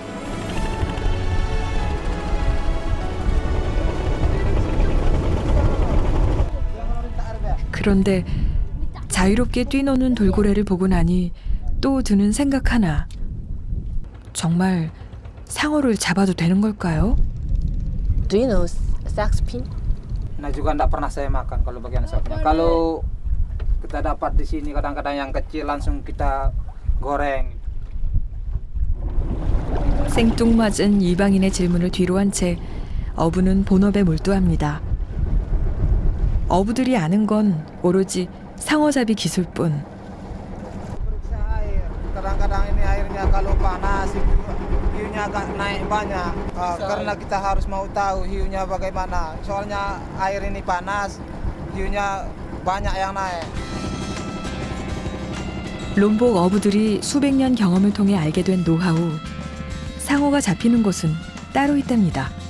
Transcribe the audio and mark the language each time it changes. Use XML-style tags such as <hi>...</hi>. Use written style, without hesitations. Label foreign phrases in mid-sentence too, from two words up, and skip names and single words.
<ko>그런데 자유롭게 뛰노는 돌고래를 보고 나니 또 드는 생각 하나. 정말 상어를 잡아도 되는 걸까요?</ko> <en>Do you know saxpin?</en> <id>Nah juga enggak pernah saya makan kalau bagian sapnya. Kalau kita dapat di sini kadang-kadang yang kecil langsung kita goreng.</id> <ko>생뚱맞은 이방인의 질문을 뒤로 한 채 어부는 본업에 몰두합니다. 어부들이 아는 건 오로지 상어잡이 기술뿐.</ko> <id>Periksa air. Kadang-kadang ini airnya kalau panas itu hiunya agak naik banyak. Karena kita harus mau tahu hiunya bagaimana. Soalnya air ini panas, hiunya banyak yang naik.</id> <ko>롬복 어부들이 수백 년 경험을 통해 알게 된 노하우. 상어가 잡히는 곳은 따로 있답니다.</ko>